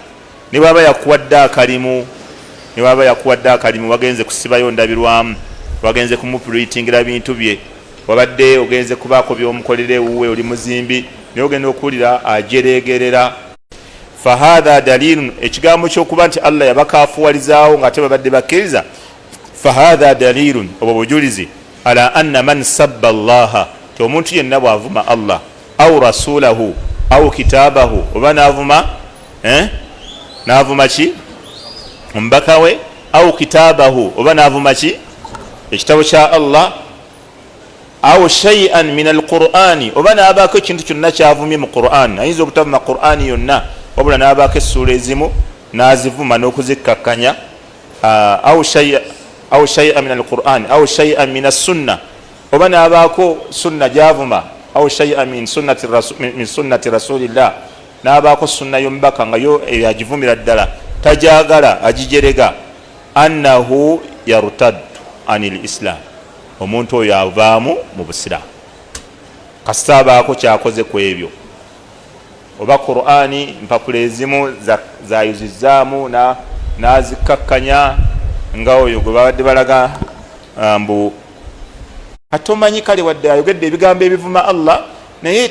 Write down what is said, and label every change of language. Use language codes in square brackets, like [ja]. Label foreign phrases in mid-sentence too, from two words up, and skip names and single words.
[lg] Ne bw'aba yakuwadde akalimu wagenze kusibayo ndabirwamu, wagenze kumupuritingira bintu bye, wabadde ogenze kubaako by'omukolera ewuwe, oli muzimbi naye ogenda okuwulira ajeregerera. [ar] فهذا دليل, [lg] ekigambo ky'okuba nti Allah yabakaafuwalizaawo ng'ate babadde bakkiriza, [ar] فهذا دليل, [lg] obwo bujulizi [ar] على أن من سب الله, [lg] ti omuntu yenna bw'avuma Allah [ar] أو رسوله أو كتابه, [lg] oba n'avuma ki omubaka we, [ar] أو كتابه, [lg] oba n'avuma ki ekitabo kya Allah, [ar] أو شيئا من القرآن, [lg] oba n'abaako ekintu kyonna kyavumye mu Qur'an. Ayinza obutavuma Qur'ani yonna, wabula n'abaako essuula ezimu n'azivuma n'okuzikkakkanya. [ar] أو شيئا من القرآن أو شيئا من السنة, [lg] oba n'abaako sunna gyavuma, [ar] أو شيئا من سنة رسول الله, [lg] n'abaako sunna y'omubaka nga yo yagivumira ddala tajagala agijerega. [ar] أنه يرتد عن الإسلام, [lg] omuntu oyo avaamu mu busiraamu kasita abaako kyakoze ku ebyo. Oba Qur'ani mpapula ezimu zayuzizaamu n'azikkakkanya nga oyo gwe babadde balaga mbu atomanyi kale wadde ayogedde ebigambo ebivuma Allah, naye